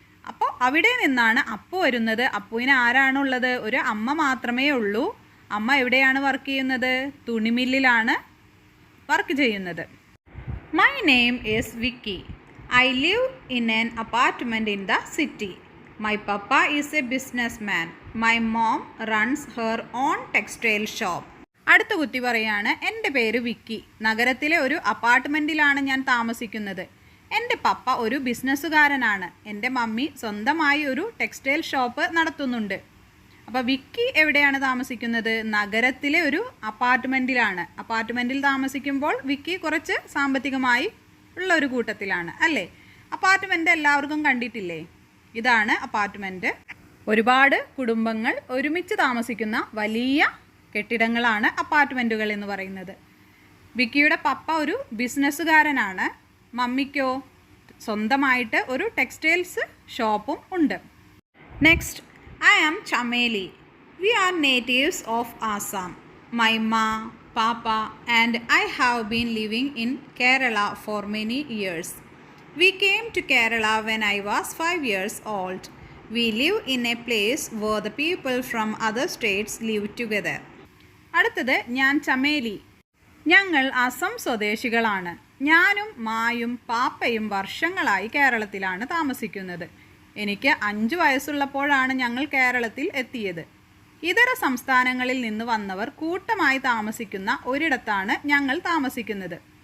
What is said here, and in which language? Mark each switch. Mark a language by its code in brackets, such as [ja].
[ml] അപ്പോൾ അവിടെ നിന്നാണ് അപ്പു വരുന്നത്. അപ്പുവിന് ആരാണുള്ളത്? ഒരു അമ്മ മാത്രമേ ഉള്ളൂ. അമ്മ എവിടെയാണ് വർക്ക് ചെയ്യുന്നത്? തുണിമില്ലിലാണ് വർക്ക് ചെയ്യുന്നത്. [en] My name is Vicky. I live in an apartment in the city. My papa is a businessman. My mom runs her own textile shop. [ml] അടുത്ത കുട്ടി പറയാണ്, എൻ്റെ പേര് വിക്കി. നഗരത്തിലെ ഒരു അപ്പാർട്ട്മെൻറ്റിലാണ് ഞാൻ താമസിക്കുന്നത്. എൻ്റെ പപ്പ ഒരു ബിസിനസ്സുകാരനാണ്. എൻ്റെ മമ്മി സ്വന്തമായി ഒരു ടെക്സ്റ്റൈൽ ഷോപ്പ് നടത്തുന്നുണ്ട്. അപ്പോൾ വിക്കി എവിടെയാണ് താമസിക്കുന്നത്? നഗരത്തിലെ ഒരു അപ്പാർട്ട്മെൻറ്റിലാണ്. അപ്പാർട്ട്മെൻറ്റിൽ താമസിക്കുമ്പോൾ വിക്കി കുറച്ച് സാമ്പത്തികമായി ഉള്ള ഒരു കൂട്ടത്തിലാണ് അല്ലേ? അപ്പാർട്ട്മെൻറ്റ് എല്ലാവർക്കും കണ്ടിട്ടില്ലേ? ഇതാണ് അപ്പാർട്ട്മെൻറ്റ്. ഒരുപാട് കുടുംബങ്ങൾ ഒരുമിച്ച് താമസിക്കുന്ന വലിയ കെട്ടിടങ്ങളാണ് അപ്പാർട്ട്മെൻറ്റുകൾ എന്ന് പറയുന്നത്. വിക്കിയുടെ പപ്പ ഒരു ബിസിനസ്സുകാരനാണ്. മമ്മിക്കോ സ്വന്തമായിട്ട് ഒരു ടെക്സ്റ്റൈൽസ് ഷോപ്പും ഉണ്ട്. [en] Next, I am Chameli. We are natives of Assam. My ma, papa and I have been living in Kerala for many years. We came to Kerala when I was 5 years old. We live in a place where the people from other states live together. [ml] അടുത്തത്, ഞാൻ ചമേലി. ഞങ്ങൾ അസം സ്വദേശികളാണ്. ഞാനും മായും പാപ്പയും വർഷങ്ങളായി കേരളത്തിലാണ് താമസിക്കുന്നത്. എനിക്ക് 5 വയസ്സുള്ളപ്പോഴാണ് ഞങ്ങൾ കേരളത്തിൽ എത്തിയത്. ഇതര സംസ്ഥാനങ്ങളിൽ നിന്ന് വന്നവർ കൂട്ടമായി താമസിക്കുന്ന ഒരിടത്താണ് ഞങ്ങൾ താമസിക്കുന്നത്.